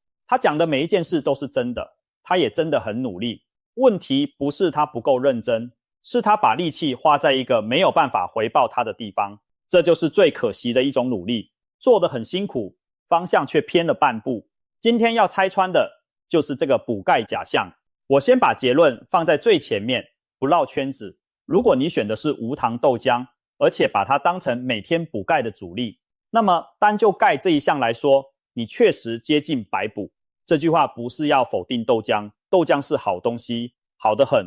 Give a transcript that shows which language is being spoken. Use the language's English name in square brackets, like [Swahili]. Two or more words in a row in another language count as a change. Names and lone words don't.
[Chinese] 他講的每一件事都是真的，他也真的很努力。問題不是他不夠認真，是他把力氣花在一個沒有辦法回報他的地方。這就是最可惜的一種努力，做得很辛苦，方向卻偏了半步。今天要拆穿的就是這個補鈣假象。我先把結論放在最前面，不繞圈子。如果你選的是無糖豆漿，而且把它當成每天補鈣的主力，那麼單就鈣這一項來說，你確實接近白補。這句話不是要否定豆漿，豆漿是好東西，好得很。